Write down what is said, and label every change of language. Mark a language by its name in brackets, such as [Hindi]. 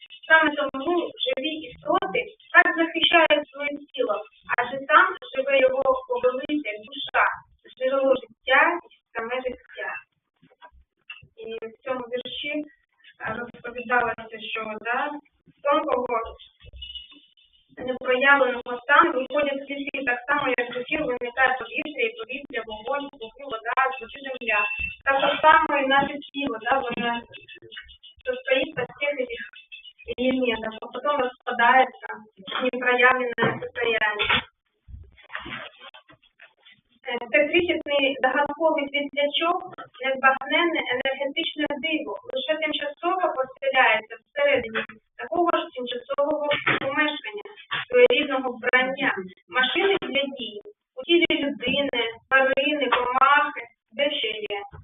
[Ukrainian] Саме тому живі істоти так захищають своє тіло, адже там живе його повелитель, душа, джерело життя і саме життя. І в цьому вірші розповідалося, що з тонкого непроявленого стану виходять світлі так само, як з ефіру виникає повітря, вогонь, звуки, вода, звуки земля. Так само і наше тіло, воно [Russian] состоит из всех этих элементов, а потом распадается в непроявленное состояние. [Ukrainian] Це крихітний загадковий світлячок, незбагненне енергетичне диво, лише тимчасово поселяється всередині такого ж тимчасового помешкання, своєрідного вбрання, машини для дій, у тілі людини, тварини, комахи, де ще є.